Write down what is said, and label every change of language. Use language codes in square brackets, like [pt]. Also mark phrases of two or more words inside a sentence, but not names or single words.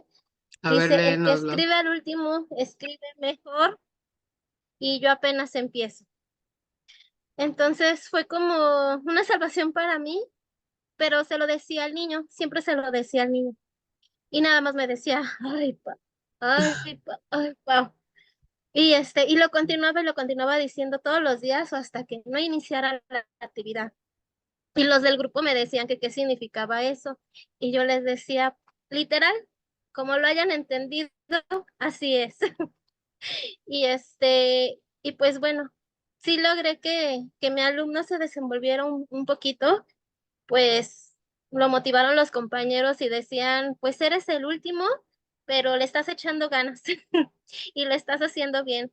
[es] A ver, Dice, el que léenoslo. escribe al último, escribe mejor y yo apenas empiezo. Entonces fue como una salvación para mí, pero se lo decía al niño, siempre se lo decía al niño. Y nada más me decía, ay, pa, ay, pa, ay, pa. Y y lo continuaba diciendo todos los días o hasta que no iniciara la actividad. Y los del grupo me decían que qué significaba eso. Y yo les decía, literal, como lo hayan entendido, así es. Y pues bueno, sí logré que mi alumno se desenvolviera un poquito, pues lo motivaron los compañeros y decían, pues eres el último, pero le estás echando ganas y lo estás haciendo bien.